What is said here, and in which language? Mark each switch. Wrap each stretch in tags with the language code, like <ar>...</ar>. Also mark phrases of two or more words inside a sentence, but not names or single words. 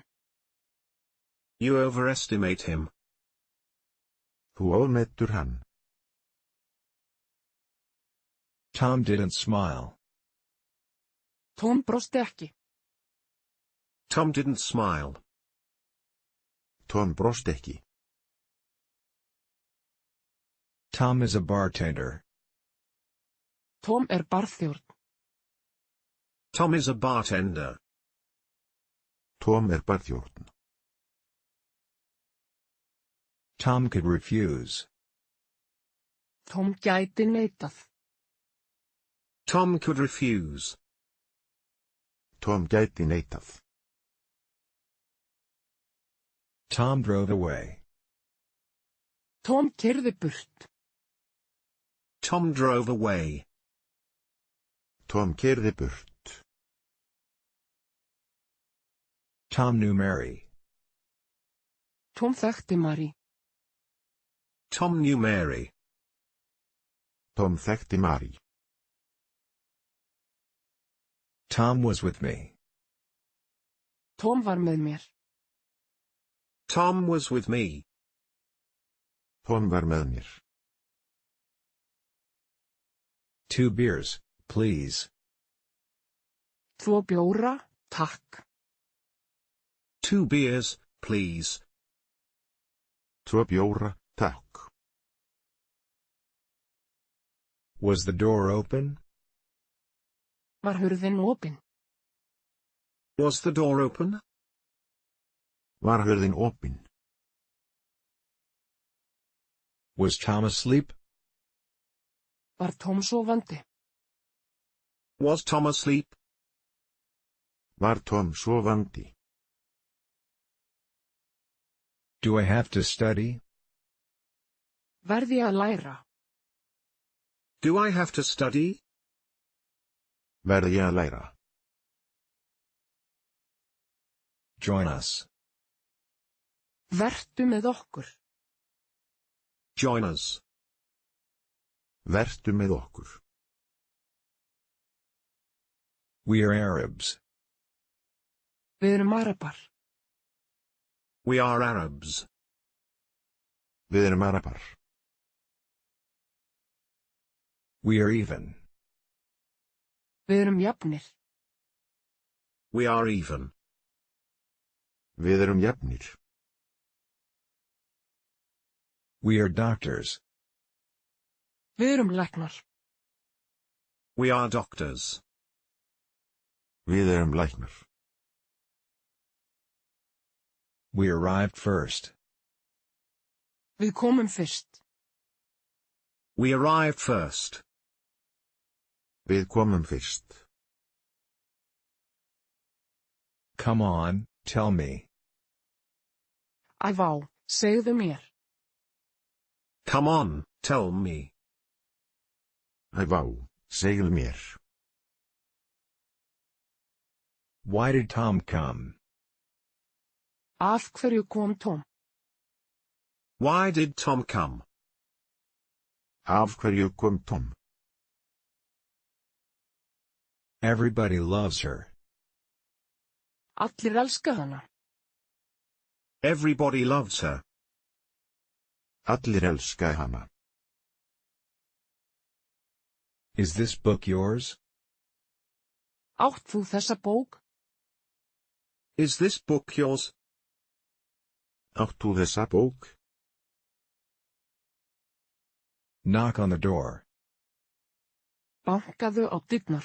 <en>You overestimate him.</en> <is>Þú ofmetur hann.</is> <en>Tom didn't smile.</en> <is>Tom brosti ekki.</is> <en>Tom didn't smile.</en> <is>Tom brosti ekki.</is> <en>Tom is a bartender.</en> <is>Tom barþjónn.</is> <en>Tom is a bartender.</en> <is>Tom barþjónn.</is> <en>Tom could refuse.</en> <is>Tom gæti neitað.</is> <en>Tom could refuse.</en> <is>Tom gæti neitað.</is> <en>Tom drove away.</en> <is>Tom keyrði burt.</is> <en>Tom drove away.</en> <is>Tom keyrði burt.</is> <en>Tom knew Mary.</en> <is>Tom þekkti Mary.</is> <en>Tom knew Mary.</en> <is>Tom þekkti Mary.</is> <en>Tom was with me.</en> <is>Tom var með mér.</is> <en>Tom was with me.</en> <is>Tom var með mér.</is> <en>2 beers, please.</en> <is>2 bjóra, takk.</is> <en>2 beers, please.</en> <is>2 bjóra, takk.</is> <en>Was the door open?</en> <is>Var hurðin opin?</is> <en>Was the door open?</en> <is>Var hurðin opin?</is> <en>Was Tom asleep?</en> <is>Var Tom sofandi?</is> <en>Was Tom asleep?</en> <is>Var Tom sofandi?</is> <en>Do I have to study?</en> <is>Verði að læra?</is> <en>Do I have to study?</en> <is>Verð ég að læra?</is> <en>Join us.</en> <is>Vertu með okkur.</is> <en>Join us.</en> <is>Vertu með okkur.</is> <en>We are Arabs.</en> <is>Við erum Arabar.</is> <en>We are Arabs.</en> <is>Við erum Arabar.</is> <en>We are even.</en> <is>Við erum jafnir.</is> <en>We are even.</en> <is>Við erum jafnir.</is> <en>We are doctors.</en> <is>Við erum læknar.</is> <en>We are doctors.</en> <is>Við erum læknar.</is> <en>We arrived first.</en> <is>Við komum fyrst.</is> <en>We arrived first.</en> <is>Við komum fyrst.</is> <en>Come on, tell me.</en> <is>Æ vá, segðu mér.</is> <en>Come on, tell me.</en> <is>Æ vá, segðu mér.</is> <en>Why did Tom come?</en> <is>Af hverju kom Tom?</is> <en>Why did Tom come?</en> <is>Af hverju kom Tom?</is> <en>Everybody loves her.</en> <is>Allir elska hana.</is> <en>Everybody loves her.</en> <is>Allir elska hana.</is> <en>Is this book yours?</en> <is>Átt þú þessa bók?</is> <en>Is this book yours?</en> <is>Átt þú þessa bók?</is> <en>Knock on the door.</en> <is>Bankaðu á dyrnar.</is>